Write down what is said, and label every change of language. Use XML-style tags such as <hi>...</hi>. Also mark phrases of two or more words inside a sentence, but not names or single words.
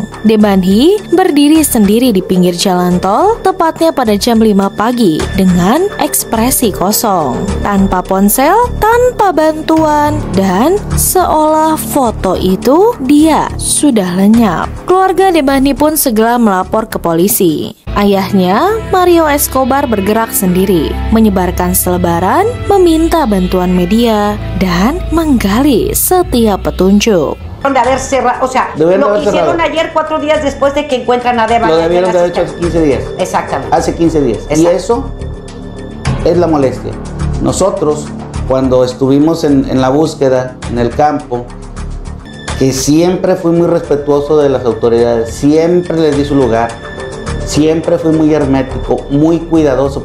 <id>Debanhi berdiri sendiri di pinggir jalan tol, tepatnya pada jam 5 pagi dengan ekspresi kosong, tanpa ponsel, tanpa bantuan, dan seolah foto itu dia sudah lenyap. Keluarga Debanhi pun segera melapor ke polisi. Ayahnya, Mario Escobar, bergerak sendiri, menyebarkan selebaran, meminta bantuan media, dan menggali setiap petunjuk.</id> <es>De haber cerrado, o sea, lo hicieron ayer 4 días después de que encuentran a Debanhi. Lo debieron de haber hecho hace 15 días. Exactamente. Hace 15 días. Exacto. Y eso es la molestia. Nosotros, cuando estuvimos en la búsqueda, en el campo, que siempre fui muy respetuoso de las autoridades, siempre les di su lugar, siempre fui muy hermético, muy cuidadoso.</es>